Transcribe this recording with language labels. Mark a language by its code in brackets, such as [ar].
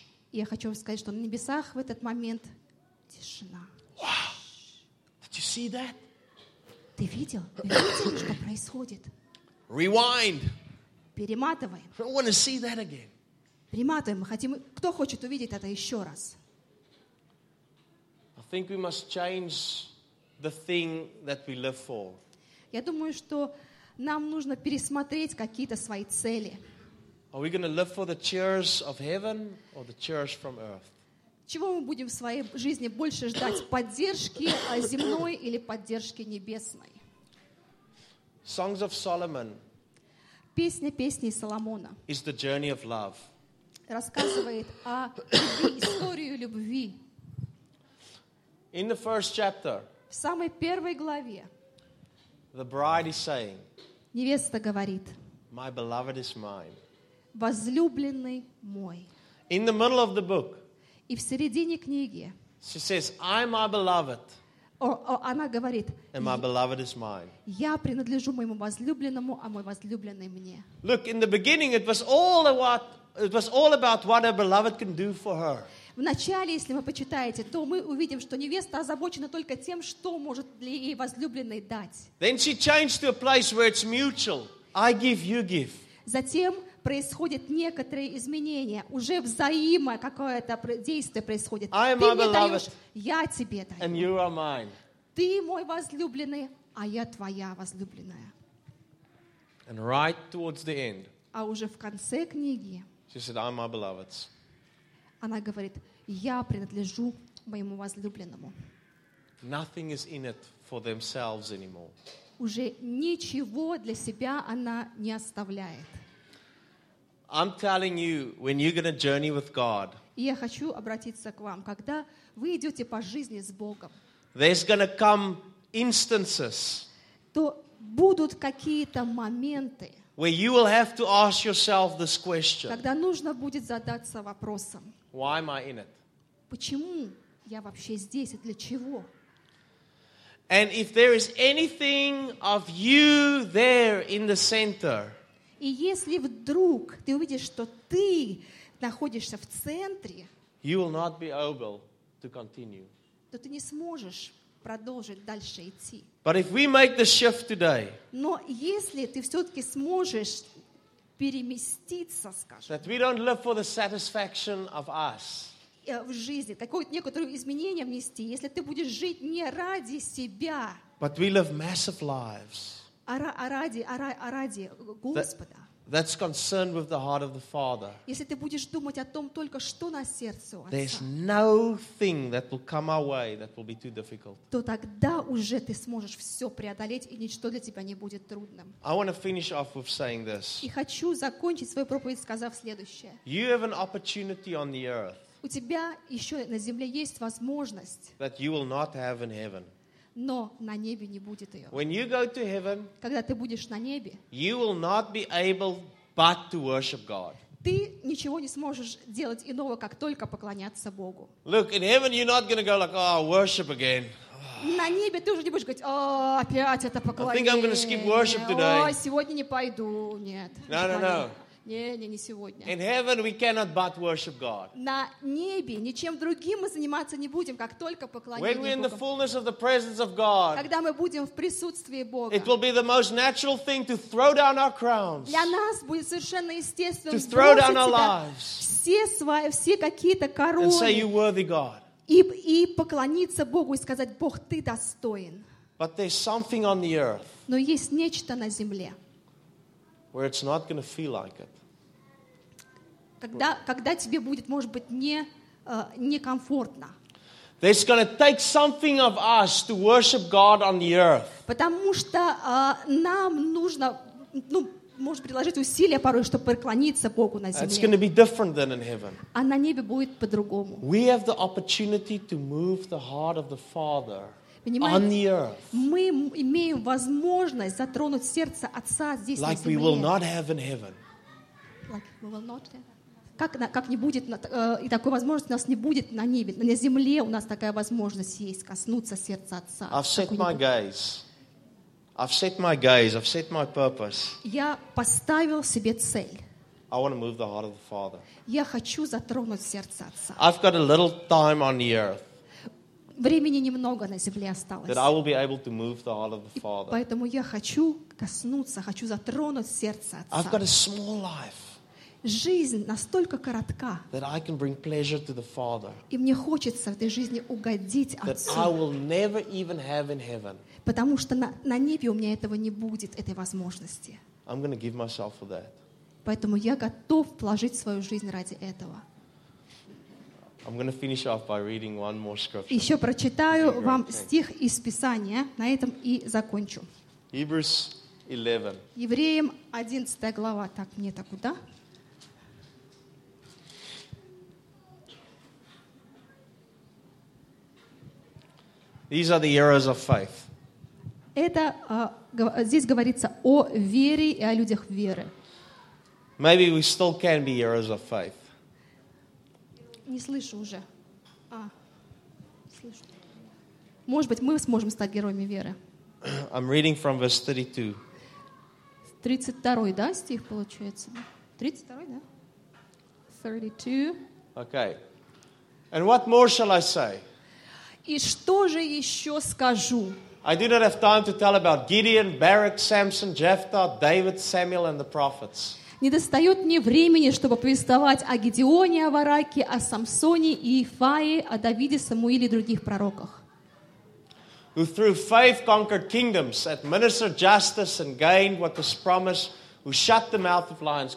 [ru] Я хочу вам сказать, что на небесах в этот момент тишина. [en] Wow. Did you see that? [ru] Ты видел? Ты видел, что происходит? [en] Rewind. [ru] Перематываем. [en] I want to see that again. [ru] Перематываем. Мы хотим. Кто хочет увидеть это еще раз? [en] I think we must change the thing that we live for. [ru] Я думаю, что нам нужно пересмотреть какие-то свои цели. [en] Are we going to live for the cheers of heaven or the cheers from earth? [ru] Чего мы будем в своей жизни больше ждать, поддержки земной или поддержки небесной? [en] Songs of Solomon. [ru] Песня песней Соломона. [en] Is the journey of love. [ru] Рассказывает о любви, историю любви. [en] In the first chapter. [ru] В самой первой главе. [en] The bride is saying. [ru] Невеста говорит. [en] My beloved is mine. [ru] Возлюбленный мой. [en] In the middle of the book. [ru] И в середине книги. [en] She says, I'm my beloved. [ru] Она говорит. [en] And my beloved is mine. [ru] Я принадлежу моему возлюбленному, а мой возлюбленный мне. [en] Look, in the beginning, it was all about what her beloved can do for her. [ru] Вначале, если вы почитаете, то мы увидим, что невеста озабочена только тем, что может ли ей возлюбленный дать. [en] Then she changed to a place where it's mutual. I give, you give. [ru] Затем происходят некоторые изменения. Уже взаимо какое-то действие происходит. Ты мне даешь, я тебе даю. [en] And you are mine. [ru] Ты мой возлюбленный, а я твоя возлюбленная. [en] And right towards the end. [ru] А уже в конце книги. [en] She said, I'm my beloved's. [ru] Она говорит, я принадлежу моему возлюбленному. [en] Nothing is in it for themselves anymore. [ru] Уже ничего для себя она не оставляет. [en] I'm telling you, when you're going to journey with God, [ru] я хочу обратиться к вам, когда вы идете по жизни с Богом, [en] there's going to come instances, [ru] то будут какие-то моменты, [en] where you will have to ask yourself this question, [ru] когда нужно будет задаться вопросом, [en] why am I in it? [ru] Почему я вообще здесь и для чего? [en] And if there is anything of you there in the center, [ru] и если вдруг ты увидишь, что ты находишься в центре, [en] you will not be able to continue. [ru] То ты не сможешь продолжить дальше идти. [en] But if we make the shift today, [ru] но если ты все-таки сможешь переместиться, скажем, [en] that we don't live for the satisfaction of us, [ru] в жизни, какое-то некоторое изменение внести, если ты будешь жить не ради себя, [en] but we live massive lives, [ru] а ради Господа. [en] That's concerned with the heart of the Father. [ru] Если ты будешь думать о том только, что на сердце у Отца, [en] there's no thing that will come our way that will be too difficult. [ru] То тогда уже ты сможешь все преодолеть, и ничто для тебя не будет трудным. [en] I want to finish off with saying this. [ru] И хочу закончить свою проповедь, сказав следующее. [en] You have an opportunity on the earth. [ru] У тебя еще на земле есть возможность. [en] That you will not have in heaven. [ru] Но на небе не будет ее. [en] When you go to heaven, [ru] когда ты будешь на небе, [en] you will not be able but to worship God. [ru] Ты ничего не сможешь делать иного, как только поклоняться Богу. [en] Look, in heaven you're not going to go like, oh, worship again. [ru] На небе ты уже не будешь говорить, о, опять это поклонение. [en] I think I'm going to skip worship today. [ru] О, сегодня не пойду, нет. [en] No. [ru] Не сегодня. [en] In heaven we cannot but worship God. [ru] На небе ничем другим мы заниматься не будем, как только поклонение Богу. [en] When we're in the fullness of the presence of God. [ru] Когда мы будем в присутствии Бога. [en] It will be the most natural thing to throw down our crowns. [ru] Для нас будет совершенно естественным. [en] To throw down our lives. [ru] Все какие-то короны. [en] And say you're worthy, God. [ru] И поклониться Богу и сказать, Бог, ты достоин. [en] But there's something on the earth. [ru] Но есть нечто на земле. [en] Where it's not going to feel like it. [ru] Когда тебе будет, может быть, не комфортно. [en] It's going to take something of us to worship God on the earth. [ru] Потому что нам нужно, ну, может приложить усилия порой, чтобы преклониться Богу на земле. [en] It's going to be different than in heaven. [ru] А на небе будет по-другому. [en] We have the opportunity to move the heart of the Father. [ru] Понимаете, мы имеем возможность затронуть сердце Отца здесь, [en] like [ru] на земле. [en] We will not have in heaven. Like we will not have. [ru] Как не будет, и такой возможности у нас не будет на небе. На земле у нас такая возможность есть, коснуться сердца Отца. [en] I've set my gaze, I've set my purpose. [ru] Я поставил себе цель. [en] I want to move the heart of the Father. [ru] Я хочу затронуть сердце Отца. [en] I've got a little time on the earth. [ru] Времени немного на земле осталось. [en] That I will be able to move the heart of the Father. [ru] Поэтому я хочу коснуться, хочу затронуть сердце Отца. [en] I've got a small life. [ru] жизнь настолько коротка. [en] That I can bring pleasure to the Father. [ru] И мне хочется в этой жизни угодить Отцу. [en] That I will never even have in heaven. [ru] Потому что на небе у меня этого не будет, этой возможности. [en] I'm going to give myself for that. [ru] Поэтому я готов положить свою жизнь ради этого. [en] I'm going to finish off by reading one more scripture. [ru] Еще прочитаю вам стих из Писания, на этом и закончу. [en] Hebrews 11. [ru] Евреям 11 глава. Так, мне-то куда? [en] These are the heroes of faith. [ru] Это здесь говорится о вере и о людях веры. [en] Maybe we still can be heroes of faith. [ru] Не слышу уже. А, слышу. Может быть, мы сможем стать героями веры. [en] I'm reading from verse 32. [ru] 32, да, стих получается? 32, да? 32. [en] Okay. And what more shall I say? [ru] И что же еще скажу? [en] I do not have time to tell about Gideon, Barak, Samson, Jephthah, David, Samuel, and the prophets. [ru] Не достает мне времени, чтобы повествовать о Гедеоне, о Вараке, о Самсоне и Ифае, о Давиде, Самуиле и других пророках. [en] Who through faith conquered kingdoms, administered justice and gained what was promised, who shut the mouth of lions.